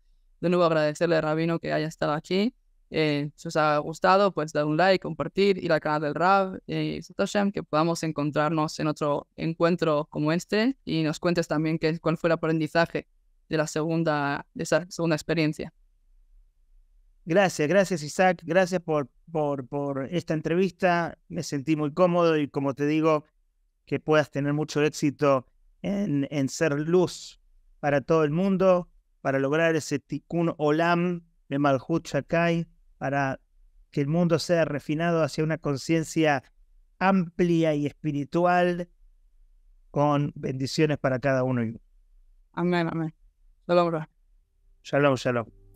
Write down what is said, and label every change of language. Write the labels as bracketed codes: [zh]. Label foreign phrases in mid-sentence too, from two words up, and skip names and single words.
[es] De nuevo agradecerle a Rabino que haya estado aquí. Si os ha gustado, pues dar un like, compartir, ir al canal del Rab y Hashem, que podamos encontrarnos en otro encuentro como este y nos cuentes también cuál fue el aprendizaje de esa segunda experiencia. Gracias Isaac, gracias por esta entrevista. Me sentí muy cómodo y como te digo, que puedas tener mucho éxito en ser luz para todo el mundo, para lograr ese [he] תיקון עולם [es] de [he] מלכות שדי, [es] para que el mundo sea refinado hacia una conciencia amplia y espiritual, con bendiciones para cada uno. Amén, amén. [he] שלום, רב. שלום, שלום.